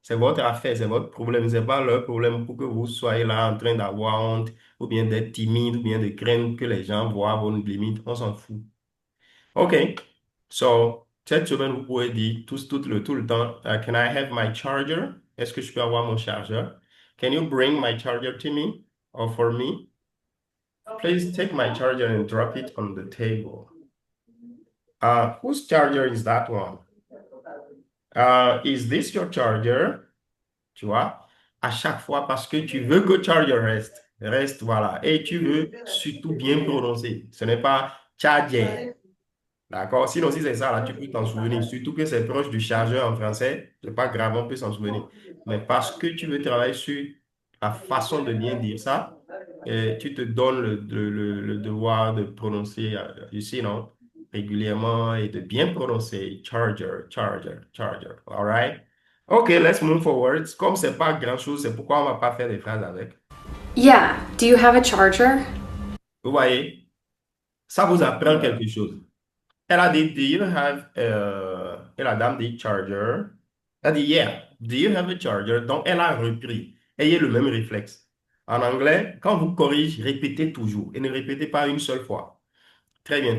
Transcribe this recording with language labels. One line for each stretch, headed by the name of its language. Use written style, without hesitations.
French: C'est votre affaire, c'est votre problème. Ce n'est pas leur problème pour que vous soyez là en train d'avoir honte ou bien d'être timide ou bien de craindre que les gens voient vos limites. On s'en fout. OK. So, cette semaine, vous pouvez dire tout le temps,
English: Can I have my charger?
French: Est-ce que je peux avoir mon chargeur?
English: Can you bring my charger to me or for me? Please take my charger and drop it on the table. Whose charger is that one? Is this your charger?
French: Tu vois, à chaque fois, parce que tu veux que charger reste, voilà. Et tu veux surtout bien prononcer. Ce n'est pas charger. D'accord? Sinon, si c'est ça, là, tu peux t'en souvenir. Surtout que c'est proche du chargeur en français. C'est pas grave, on peut s'en souvenir. Mais parce que tu veux travailler sur la façon de bien dire ça, tu te donnes le devoir de prononcer, ici, non? Régulièrement et de bien prononcer charger, charger, charger.
English: All right?
French: OK,
English: let's move forward.
French: Comme c'est pas grand-chose, c'est pourquoi on va pas faire des phrases avec.
English: Yeah, do you have a charger?
French: Vous voyez? Ça vous apprend quelque chose. Elle a dit,
English: do you have,
French: et la dame dit charger. Elle a dit,
English: yeah, do you have a charger?
French: Donc, elle a repris. Ayez le même réflexe. En anglais, quand vous corrigez, répétez toujours et ne répétez pas une seule fois. Très bien.